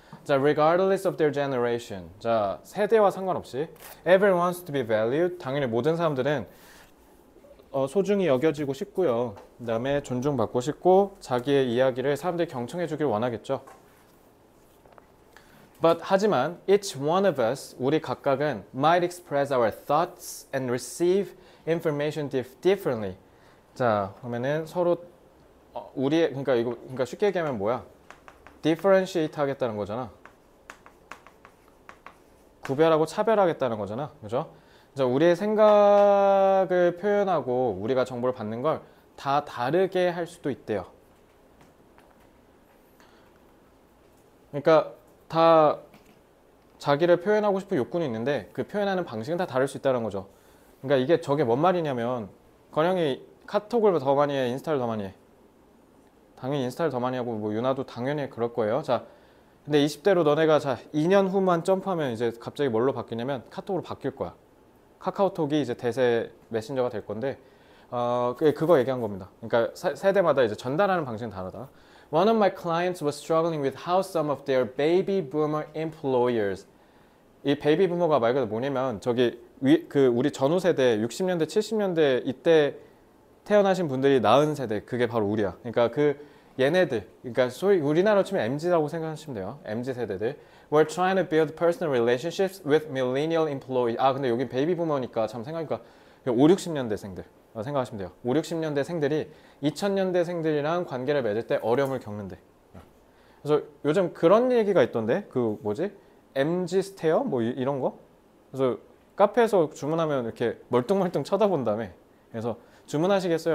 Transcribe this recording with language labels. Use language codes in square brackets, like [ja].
[en] 자, regardless of their generation. 자, [ko] 세대와 상관없이 [en] everyone wants to be valued. [ko] 당연히 모든 사람들은 소중히 여겨지고 싶고요. 그 다음에 존중받고 싶고 자기의 이야기를 사람들이 경청해 주길 원하겠죠. 하지만 [en] each one of us, [ko] 우리 각각은 [en] might express our thoughts and receive information differently. [ko] 자, 그러면은 서로 우리의 그러니까 쉽게 얘기하면 뭐야? differentiate 하겠다는 거잖아. 구별하고 차별하겠다는 거잖아. 그죠? 우리의 생각을 표현하고 우리가 정보를 받는 걸 다 다르게 할 수도 있대요. 그러니까 다 자기를 표현하고 싶은 욕구는 있는데 그 표현하는 방식은 다 다를 수 있다는 거죠. 그러니까 저게 뭔 말이냐면 건영이 카톡을 더 많이 해? 인스타를 더 많이 해? 당연히 인스타를 더 많이 하고 뭐 유나도 당연히 그럴 거예요. 자, 근데 20대로 너네가 2년 후만 점프하면 이제 갑자기 뭘로 바뀌냐면 카톡으로 바뀔 거야. 카카오톡이 이제 대세 메신저가 될 건데 그거 얘기한 겁니다. 그러니까 세대마다 이제 전달하는 방식은 다르다. [en] One of my clients was struggling with how some of their baby boomer employers. [ko] 이 베이비 부머가 말 그대로 뭐냐면 우리 전후 세대 60년대 70년대 이때 태어나신 분들이 낳은 세대, 그게 바로 우리야. 그러니까 얘네들, 그러니까 소위 우리나라로 치면 MZ라고 생각하시면 돼요. MZ 세대들. [en] We're trying to build personal relationships with millennial employees. [ko] 근데 여기 베이비 부머니까 참 생각하니까 5, 60년대생들 생각하시면 돼요. 5, 60년대생들이 2000년대생들이랑 관계를 맺을 때 어려움을 겪는데. 그래서 요즘 그런 얘기가 있던데, MZ 스테어 뭐 이런 거. 그래서 카페에서 주문하면 이렇게 멀뚱멀뚱 쳐다본 다음에, 그래서 주문하시겠어요?